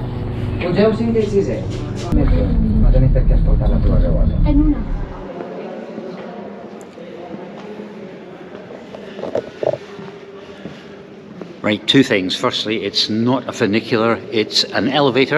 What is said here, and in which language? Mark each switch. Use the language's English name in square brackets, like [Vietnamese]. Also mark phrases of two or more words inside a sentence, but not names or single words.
[Catalan] Pugeu 5 i 6è. No tenim per què escoltar la teva veu. En una. [English] Right, two things. Firstly, it's not a funicular, it's an elevator.